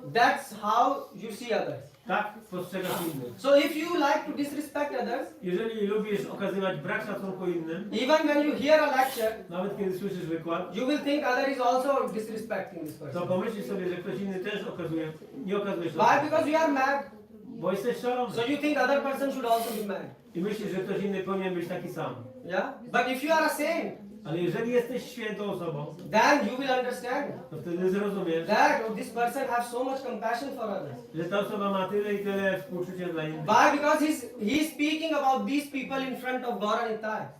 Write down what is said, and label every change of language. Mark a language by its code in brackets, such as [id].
[en] that's how you see others. [pl] Tak postrzegasz innych. [en] So if you like to disrespect others, [pl] Jeżeli lubisz okazywać brak szacunku innym, [en] even when you hear a lecture, [pl] nawet kiedy słyszysz wykład, [en] you will think other is also disrespecting this [pl] to [en] person. [pl] pomyślisz sobie, że ktoś inny też nie okazuje [en] Why? [pl] szacunku. [en] Because you are mad. [pl] Bo jesteś szalony. [en] So you think other person should also be mad. [pl] I myślisz, że ktoś inny powinien być taki sam. [en] Yeah? But if you are a saint, [pl] Ale jeżeli jesteś świętą osobą, [en] then you will understand [pl] to wtedy zrozumiesz, [en] that this person has so much compassion for others. [pl] że ta osoba ma tyle i tyle współczucia dla innych. [en] Why? Because he's speaking about these people in front of Gauranitai.